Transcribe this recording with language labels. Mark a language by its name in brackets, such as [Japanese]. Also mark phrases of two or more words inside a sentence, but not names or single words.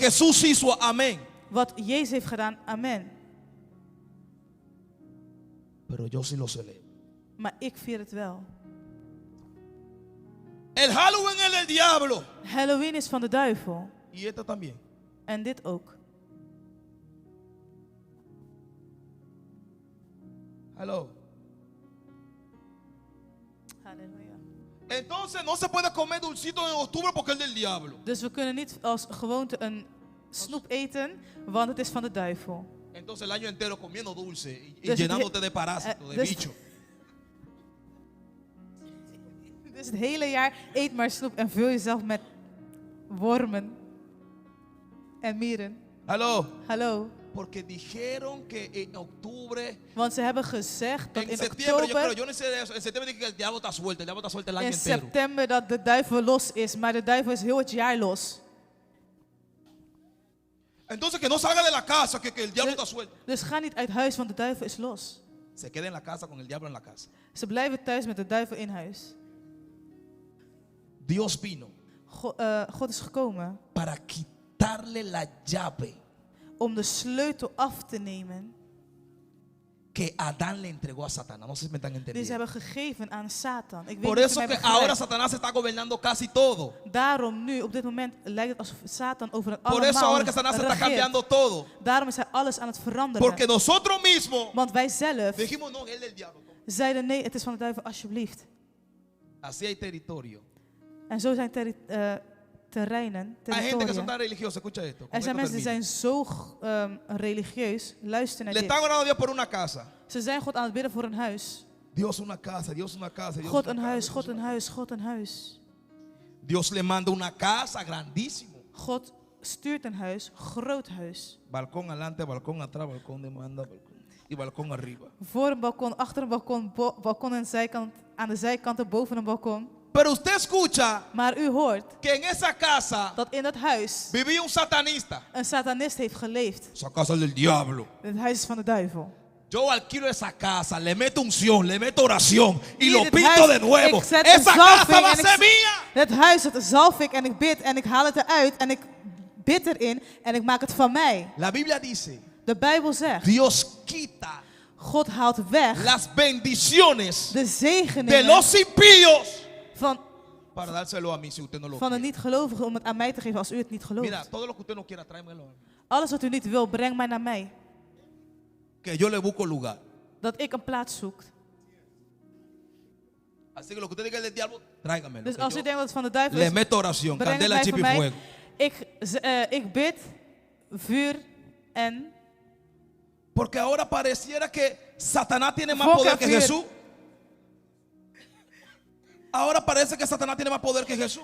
[Spanish] Jesús hizo, amén. [Dutch] wat Jezus heeft gedaan, amen. [Spanish] Pero yo sí lo celebro. [Dutch] Maar ik vier het wel. [Spanish] El Halloween es del diablo. [Dutch] Halloween is van de duivel. [Spanish] Y esta también. [Dutch] En dit ook. Hallo. Halleluja. [Spanish] Entonces no se puede comer dulcito en octubre porque es del diablo. [Dutch] Dus we kunnen niet als gewoonte een snoep eten, want het is van de duivel. [Spanish] Entonces el año entero comiendo dulce y [Dutch] Dus [Spanish] llenándote de parásitos, de [Dutch] dus- [Spanish] bichos. [Dutch] Dus het hele jaar eet maar snoep en vul jezelf met wormen en mieren. Hallo. Hallo. [Spanish] Porque dijeron que en octubre, [Dutch] Want ze hebben gezegd dat [Spanish] en [Dutch] in [Spanish] septiembre, [Dutch] oktober, [Spanish] yo no sé de eso, en septiembre dije que el diablo está suelto el año [Dutch] in [Spanish] entero. [Dutch] september dat de duivel los is. Maar de duivel is heel het jaar los. [Spanish] Entonces que no salga de la casa, que el diablo está suelto. [Dutch] Dus ga niet uit huis, want de duivel is los. [Spanish] Se queda en la casa con el diablo en la casa. [Dutch] Ze blijven thuis met de duivel in huis. [Spanish] Dios vino [Dutch] God is gekomen [Spanish] para quitarle la llave [Dutch] om de sleutel af te nemen [Spanish] que Adán le entregó a Satanás. No sé si me están [Dutch] die ze [Spanish] entendiendo. [Dutch] hebben gegeven aan Satan. Ik weet [Spanish] Por [Dutch] niet of [Spanish] eso [Dutch] u mij [Spanish] que ahora [Dutch] begrijpt. [Spanish] Satanás está gobernando casi todo. [Dutch] Daarom nu, op dit moment, lijkt het alsof Satan over het [Spanish] Por eso ahora que Satanás está [Dutch] allemaal [Spanish] cambiando [Dutch] regeert. [Spanish] todo. [Dutch] Daarom is hij alles aan het veranderen. [Spanish] Porque nosotros mismos [Dutch] Want wij zelf [Spanish] dijimos, no, él es el diablo. [Dutch] zeiden nee, het is van de duivel, alsjeblieft. [Spanish] Así hay territorio. [Dutch] En zo zijn terreinen, [Spanish] Hay gente que son [Dutch] territoria. [Spanish] tan religiosos, escucha esto. con [Dutch] Er zijn [Spanish] esto [Dutch] mensen die [Spanish] termino. [Dutch] zijn zo religieus. Luister naar [Spanish] Le [Dutch] dit. [Spanish] están orando a Dios por una casa. [Dutch] Ze zijn God aan het bidden voor een huis. [Spanish] Dios una casa, Dios una casa. Dios [Dutch] God [Spanish] una [Dutch] een [Spanish] casa, [Dutch] huis, [Spanish] Dios [Dutch] God [Spanish] una [Dutch] een huis, God een huis. [Spanish] Dios le manda una casa grandísimo. [Dutch] God stuurt een huis, groot huis. [Spanish] Balcón adelante, balcón atrás, balcón de manda, balcón y balcón arriba. [Dutch] Voor een balkon, achter een balkon, balkon aan de zijkanten, boven een balkon. [Spanish] Pero usted escucha [Dutch] Maar u hoort [Spanish] que en esa casa [Dutch] dat in dat huis [Spanish] vivía un satanista. [Dutch] een satanist heeft geleefd. [Spanish] Esa casa es del diablo. [Dutch] Het huis is van de duivel. [Spanish] Yo alquilo esa casa, le meto unción, le meto oración y [Dutch] Hier, [Spanish] lo [Dutch] dit [Spanish] pinto [Dutch] huis, [Spanish] de nuevo. [Dutch] ik zet [Spanish] Esa [Dutch] een zalving [Spanish] casa va a [Dutch] en ik [Spanish] ser mía. [Dutch] Het huis, dat zalf ik en ik bid en ik haal het eruit en ik bid erin en ik maak het van mij. [Spanish] La Biblia dice, [Dutch] De Bijbel zegt, [Spanish] Dios quita [Dutch] God haalt weg [Spanish] las bendiciones de [Dutch] de zegeningen [Spanish] los impíos [Dutch] van [Spanish] para dárselo a mí si usted no lo [Dutch] de [Spanish] quiere. [Dutch] niet-gelovigen om het aan mij te geven als u het niet gelooft. [Spanish] Mira, todo lo que usted no quiera, tráemelo a mí. [Dutch] Alles wat u niet wil, breng mij naar mij. [Spanish] Que yo le busco lugar. [Dutch] Dat ik een plaats zoek. [Spanish] Así que lo que usted diga es del diablo, tráigamelo. [Dutch] Dus [Spanish] que [Dutch] als [Spanish] yo [Dutch] u denkt dat het van de duivel [Spanish] le [Dutch] is, [Spanish] meto oración, [Dutch] breng het [Spanish] candela, [Dutch] mij [Spanish] chip [Dutch] voor [Spanish] y [Dutch] mij. [Spanish] fuego. [Dutch] Ik bid, vuur en... [Spanish] Porque ahora pareciera que Satanás tiene más Enfoca, poder que [Dutch] vuur. [Spanish] Jesús. Ahora parece que Satanás tiene más poder que Jesús.